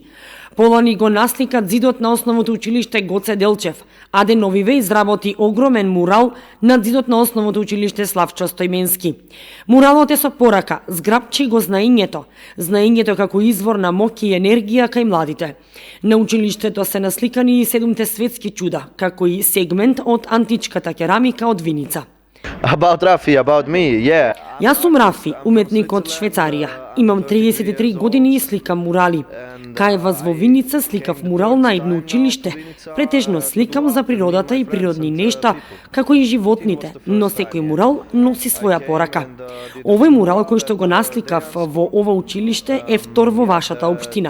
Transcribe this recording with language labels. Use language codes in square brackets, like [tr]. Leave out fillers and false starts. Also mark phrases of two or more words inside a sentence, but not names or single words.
[mk] Полани го насликат зидот на основното училиште Гоце Делчев, а Деновиве изработи огромен мурал над зидот на основното училиште Славчо Стојменски. Муралот е со порака: зграбчи го знаењето како извор на моќ и енергија кај младите. На училиштето се насликани и 7 светски чуда, како и сегмент од античката керамика од Виница. [en] About Rafi, about me, yeah. [mk] Јас сум Рафи, уметник од Швајцарија. Имам 33 години и сликам мурали. Кај вас во Виница сликав мурал на едно училиште. Претежно сликам за природата и природни нешта, како и животните, но секој мурал носи своја порака. Овој мурал кој што го насликав во ова училиште е втор во вашата општина.